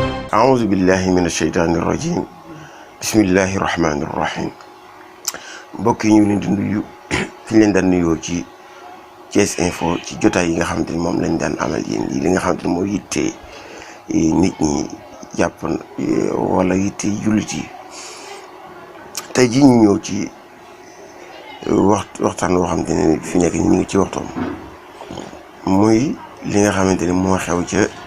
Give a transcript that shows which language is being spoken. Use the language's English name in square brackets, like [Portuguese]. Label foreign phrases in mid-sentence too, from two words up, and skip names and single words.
[Arabic] أعوذ بالله من الشيطان الرجيم بسم الله الرحمن الرحيم [Wolof] mbokk yi ñu leen di nuyu fi leen daan nuyoo ci Thiès Info ci jotaay yi nga xamante ni moom lañ daan amal yéen li nga xamante ni moo yittee nit ñi jàpp wala yittee jullit yi tey jii ñu ñëw ci waxtaan woo xamante ne fi nekk ñu ngi ci waxtoom muy li nga xamante ni moo xew ca